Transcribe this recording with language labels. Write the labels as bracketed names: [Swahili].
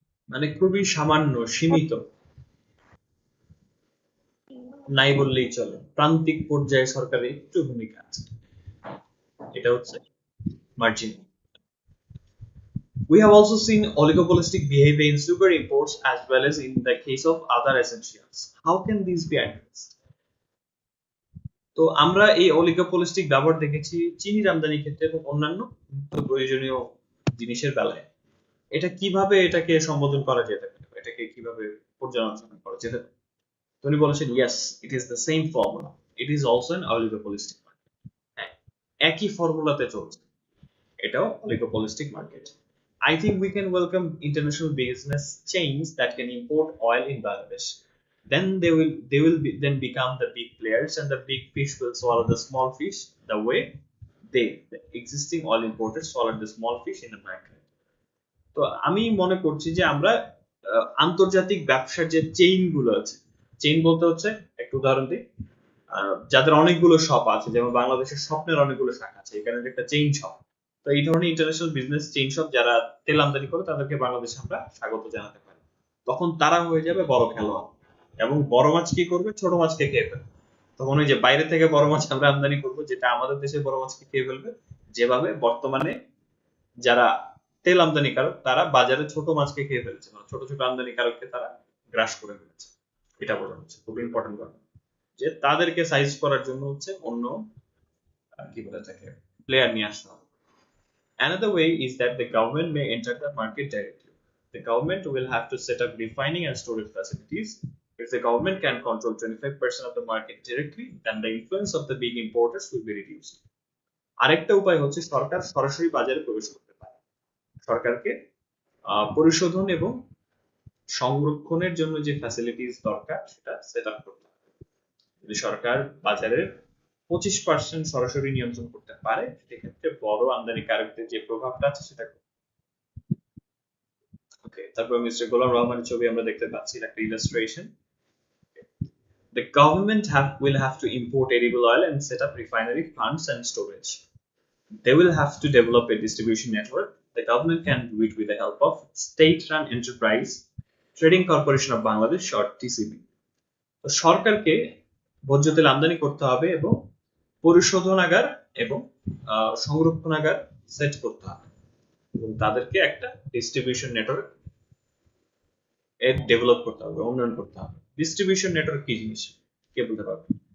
[Bangla] মানে খুবই সামান্য, সীমিত, নাই বললেই চলে, প্রান্তিক পর্যায়ে সরকারের একটু ভূমিকা আছে, এটা হচ্ছে marginal. [English] We have also seen oligopolistic behavior in sugar imports as well as in the case of other essentials. How can these be addressed? [Bangla] তো আমরা এই অলিগোপলিস্টিক ব্যবহার দেখেছি চিনির আমদানির ক্ষেত্রে এবং অন্যান্য প্রয়োজনীয় জিনিসের বেলায়। এটা কিভাবে এটাকে সম্বোধন করা যেতে পারে, এটাকে কিভাবে পর্যালোচনা করা যেতে পারে? উনি বলেছেন [English] yes, it is the same formula, it is also an oligopolistic market. [Bangla] একই ফর্মুলাতে চলছে, এটাও oligopolistic market. [English] I think we can welcome international business chains that can import oil in Bangladesh. then they will become the big players, and the big fish will swallow the small fish the way the existing oil importers swallowed the small fish in the market. [Bangla] তো আমি মনে করছি যে আমরা আন্তর্জাতিক ব্যবসার যে chain গুলো আছে, চেইন বলতে হচ্ছে একটা উদাহরণ দিই, যাদের অনেকগুলো শপ আছে, যেমন বাংলাদেশের স্বপ্নের অনেকগুলো শাখা আছে, এখানে একটা চেইন শপ। তো এই ধরনের ইন্টারন্যাশনাল বিজনেস চেইন শপ যারা তেল আমদানি করে তাদেরকে বাংলাদেশে আমরা স্বাগত জানাতে পারি। তখন তারা হয়ে যাবে বড় খেলোয়াড়, এবং বড় মাছ কি করবে, ছোট মাছকে খেয়ে ফেলবে। তখন ওই যে বাইরে থেকে বড় মাছ আমরা আমদানি করবো, যেটা আমাদের দেশে বড় মাছকে খেয়ে ফেলবে। যেভাবে বর্তমানে যারা তেল আমদানিকারক তারা বাজারে ছোট মাছকে খেয়ে ফেলছে, মানে ছোট ছোট আমদানিকারককে তারা গ্রাস করে ফেলেছে। এটা বোঝানো হচ্ছে, খুব ইম্পর্টেন্ট কথা, যে তাদেরকে সাইজ করার জন্য হচ্ছে অন্য কি বলে থাকে প্লেয়ার নিয়ে আসতে হবে। [English] Another way is that the government may enter the market directly. The government will have to set up refining and storage facilities. If the government can control 25% of the market directly, then the influence of the big importers will be reduced. [Bangla] আরেকটা উপায় হচ্ছে সরকার সরাসরি বাজারে প্রবেশ করতে পারে। সরকারকে পরিশোধন এবং সংরক্ষণের জন্য যে ফ্যাসিলিটিস দরকার সেটা সেট আপ করতে হবে। যদি সরকার বাজারের 25% সরাসরি নিয়ন্ত্রণ করতে পারে, সেক্ষেত্রে বড় আমদানিকারকদের যে প্রভাবটা আছে সেটা। ওকে, তারপর মিস্টার গোলাম রহমানের ছবি আমরা দেখতে পাচ্ছি, একটা illustration. [English] The government will have to import edible oil and set up refinery plants and storage. They will have to develop a distribution network. The government can do it with the help of state-run enterprise Trading Corporation of Bangladesh or TCB. [Bangla] তো সরকারকে ভোজ্য তেল আমদানি করতে হবে এবং পরিশোধনাগার এবং সংরক্ষণাগার set করতে হবে, এবং তাদেরকে একটা ডিস্ট্রিবিউশন নেটওয়ার্ক এর ডেভেলপ করতে হবে, উন্নয়ন করতে হবে। ডিস্ট্রিবিউশন নেটওয়ার্ক কি জিনিস, কে বলতে পারবে?